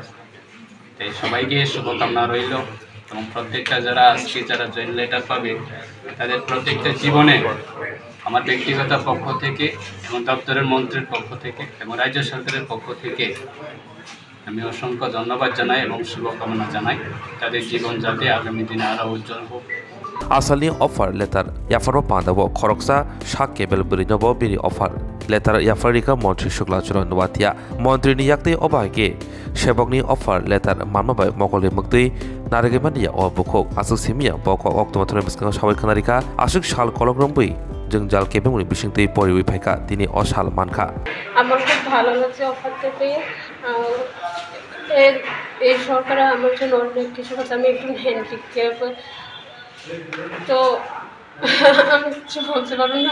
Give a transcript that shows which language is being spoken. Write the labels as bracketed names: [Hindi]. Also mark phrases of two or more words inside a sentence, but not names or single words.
[Bangla] তাই সবাইকে শুভকামনা রইল এবং প্রত্যেকটা যারা আজকে যারা জয়েন্ট লেটার পাবে তাদের প্রত্যেকটা জীবনে আমার ব্যক্তিগত পক্ষ থেকে এবং দপ্তরের মন্ত্রীর পক্ষ থেকে এবং রাজ্য সরকারের পক্ষ থেকে আমি অসংখ্য ধন্যবাদ জানাই এবং শুভকামনা জানাই তাদের জীবন যাতে আগামী দিনে আরও উজ্জ্বল হোক। [Kok Borok] Asalni [English] offer letter [Kok Borok] yafaro pandabo khoroksa shak kebel burinobo bini [English] offer letter [Kok Borok] yafarika Montri Shukla Churon Watia Montri ni yakte obage shebokni [English] offer letter [Kok Borok] manmabai mokoli mukti naregemania obukhok asusimia boko oktomathore miskang sabai khanarika ashuk shal kologrambui জঞ্জাল কেবেমনি বিশিংতে পরিবি ফাইকা তিনি অশাল মানখা। [Bangla] আমার খুব ভালো লাগছে অফারটা পেয়ে। এই সরকার আমার জন্য অনেক কিছু করছে। আমি একটু হ্যান্ডিক্যাপ, তো আমি কিছু বলতে পারবো না।